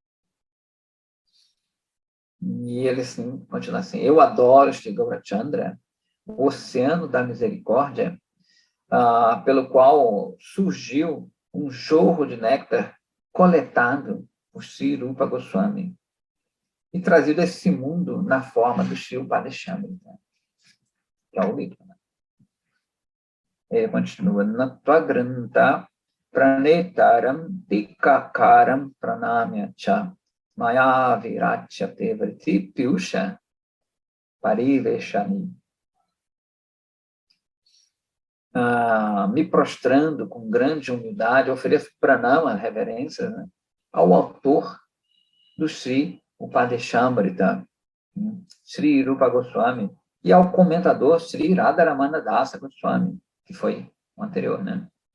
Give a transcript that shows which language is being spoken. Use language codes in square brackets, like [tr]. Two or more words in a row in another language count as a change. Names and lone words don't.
[pt] E ele assim, continua assim, eu adoro Shri Gaurachandra, o oceano da misericórdia, pelo qual surgiu um jorro de néctar coletado por Sri Rupa Goswami e trazido a esse mundo na forma do Shri Upadeshamri, né? Que é o livro. Né? Ele continua, [sa] नत्वा ग्रन्थ प्रणेतारं टीकाकारं प्रणम्य च मया विरच्य तेवृत्ति पीयूष परिवेशनी. [pt] Me prostrando com grande humildade, ofereço pranama, reverência, né, ao autor do Sri Upadeshamrita, Sri Rupa Goswami, e ao comentador Sri Radharamana Dasa Goswami, que foi o anterior, né?